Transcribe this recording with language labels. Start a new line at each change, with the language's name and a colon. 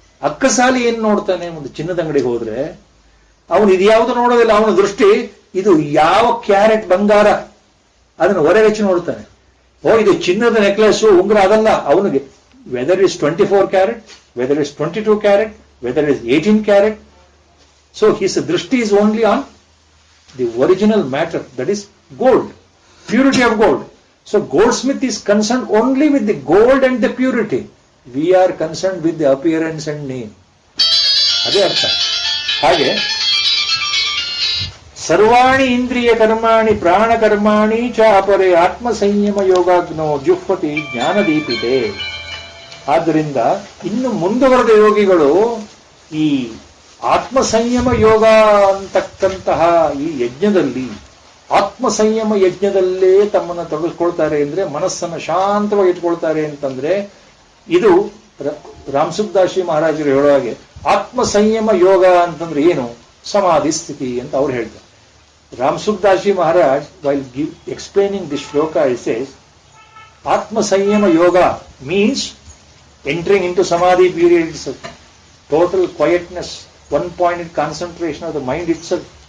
Kannada: ಅಕ್ಕಸಾಲಿ ಏನ್ ನೋಡ್ತಾನೆ ಒಂದು ಚಿನ್ನದ ಅಂಗಡಿಗೆ ಹೋದ್ರೆ? ಅವನು ಇದ್ಯಾವುದು ನೋಡೋದಿಲ್ಲ. ಅವನ ದೃಷ್ಟಿ ಇದು ಯಾವ ಕ್ಯಾರೆಟ್ ಬಂಗಾರ ಅದನ್ನು ಹೊರಗೆಚ್ಚಿ ನೋಡ್ತಾನೆ. ಓ, ಇದು ಚಿನ್ನದ ನೆಕ್ಲೆಸ್, ಉಂಗುರ, ಅದಲ್ಲ ಅವನಿಗೆ.
English: Whether is 24 carat, whether is 22 carat, whether it is 18 carat. So his drishti is only on the original matter, that is gold, purity of gold. So goldsmith is concerned only with the gold and the purity. We are concerned with the appearance and name.
Kannada: ಅದೇ ಅರ್ಥ.
Sanskrit: ಹಾಗೆ ಸರ್ವಾಣಿ ಇಂದ್ರಿಯ ಕರ್ಮಾಣಿ ಪ್ರಾಣ ಕರ್ಮಾಣಿ ಚ ಅಪರೆ ಆತ್ಮ ಸಂಯಮ ಯೋಗಾಗ್ನೋ ಜುಹ್ವತಿ ಜ್ಞಾನದೀಪಿತೆ.
Kannada: ಆದ್ದರಿಂದ ಇನ್ನು ಮುಂದುವರೆದ ಯೋಗಿಗಳು ಈ ಆತ್ಮ ಸಂಯಮ ಯೋಗ ಅಂತಕ್ಕಂತಹ ಈ ಯಜ್ಞದಲ್ಲಿ, ಆತ್ಮ ಸಂಯಮ ಯಜ್ಞದಲ್ಲೇ ತಮ್ಮನ್ನು ತೊಡಗಿಸ್ಕೊಳ್ತಾರೆ. ಅಂದ್ರೆ ಮನಸ್ಸನ್ನು ಶಾಂತವಾಗಿ ಇಟ್ಕೊಳ್ತಾರೆ ಅಂತಂದ್ರೆ, ಇದು ರಾಮಸುಖದಾಸಿ ಮಹಾರಾಜರು ಹೇಳೋ ಹಾಗೆ ಆತ್ಮ ಸಂಯಮ ಯೋಗ ಅಂತಂದ್ರೆ ಏನು? ಸಮಾಧಿ ಸ್ಥಿತಿ ಅಂತ ಅವ್ರು ಹೇಳ್ತಾರೆ.
English: Ramsukhdasji Maharaj while explaining this shloka, he says Atma Sanyama Yoga means entering into Samadhi period itself. Total quietness, one-pointed concentration of the mind itself.